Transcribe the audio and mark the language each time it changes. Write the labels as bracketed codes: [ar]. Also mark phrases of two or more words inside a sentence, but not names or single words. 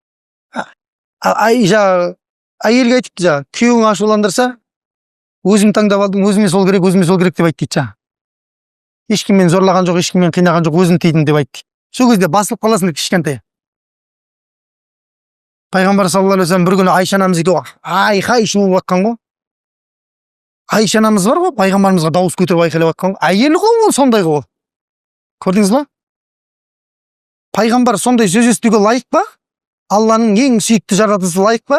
[kk] Әйелге айтыпты күйеуің ашуландырса, өзім таңдап алдым, өзіме сол керек деп айт дейді. Ешкіммен зорлаған жоқ, ешкіммен қинаған жоқ, өзім тидім деп айтты. Сол кезде басылып қаласың деп кішкентай. Пайғамбар [ar] صلى الله عليه وسلم [kk] бір күні Айша анамызға айқай шуып жатқан ғой. Айша анамыз бар ғой, пайғамбарымызға дауыс көтеріп айқайлап жатқан ғой. Әйел ғой ол, сондай ғой. Көрдіңіз ба? Пайғамбар сондай сөз естуге лайық па? Алланың ең сүйікті жаратылысы лайық па?